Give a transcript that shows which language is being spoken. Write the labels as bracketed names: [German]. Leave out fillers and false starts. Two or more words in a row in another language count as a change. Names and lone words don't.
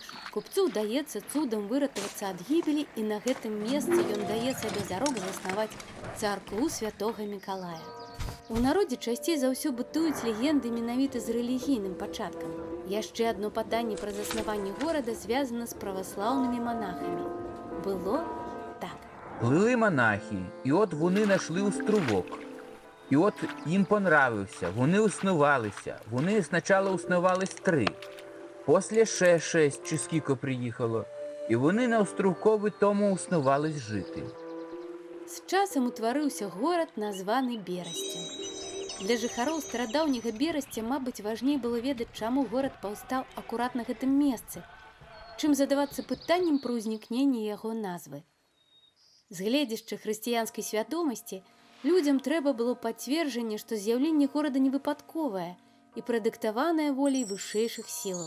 [Belarusian] Купцу ўдаецца цудам выратавацца ад гібелі, і на гэтым месцы ён дае сабе зарок заснаваць царкву святога Мікалая. У народзе часцей за ўсё бытуюць легенды менавіта з рэлігійным пачаткам. Яшчэ адно паданне пра заснаванне горада звязана з праваслаўнымі монахамі. Было так. [Ukrainian] Плыли монахи, і от вони нашли островок. І от їм понравився, вони уснувалися. Вони спочатку уснувались 3, після ще 6 чи скільки приїхало. І вони на островкові тому уснувались жити. [Belarusian] З часам утварыўся горад, названы Берасцем. Для жыхароў старадаўняга Берасця, мабыць, важней было ведаць, чаму горад паўстаў акурат на гэтым месцы, чым задавацца пытаннем пра ўзнікненне яго назвы. З гледзяшча хрысціянскай свядомасці людзям трэба было пацверджанне, што з'яўленне горада не выпадковае і прадыктаванае воляй вышэйшых сілаў.